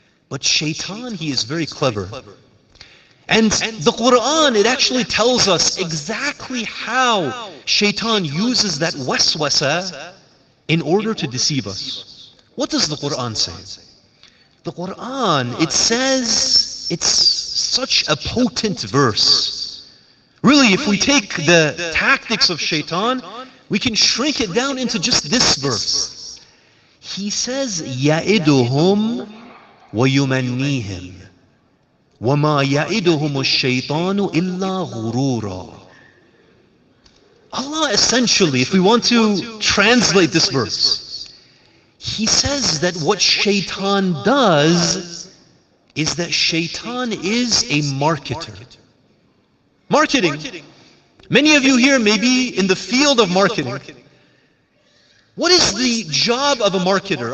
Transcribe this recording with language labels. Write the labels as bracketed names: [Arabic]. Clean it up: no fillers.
[English] But shaitan, he is very clever. And the Quran, it actually tells us exactly how shaitan uses that waswasa in order to deceive us. What does the Quran say? The Quran, it says, it's such a potent verse. Really, if we take the tactics of shaitan, we can shrink it down into just this verse. He says, [Arabic] يَئِدُهُمْ وَيُمَنِّيهِمْ وَمَا يَئِدُهُمُ الشَّيْطَانُ إِلَّا غُرُورًا. [English] Allah essentially, if we want to translate this verse, He says that what shaitan does is that shaitan is a marketer. Marketing. Many of you here may be in the field of marketing. What is the job of a marketer?